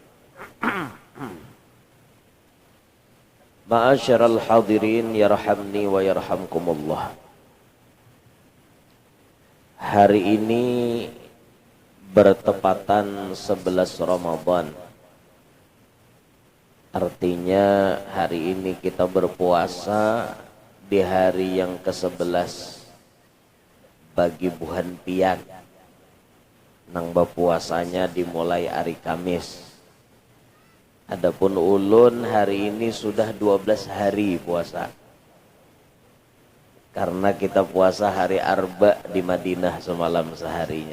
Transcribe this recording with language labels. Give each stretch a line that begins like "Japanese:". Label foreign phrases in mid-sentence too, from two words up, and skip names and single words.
Arabic: معاشر الحاضرين يرحمني ويرحمكم الله.
Indonesian: Hari ini bertepatan 11 Ramadan.
Banjar: Artinya hari ini kita berpuasa di hari yang ke-11 bagi bulan pian. Nang berpuasanya dimulai hari Kamis. Adapun ulun hari ini sudah 12 hari puasa. Karena kita puasa hari Arba di Madinah semalam seharinya.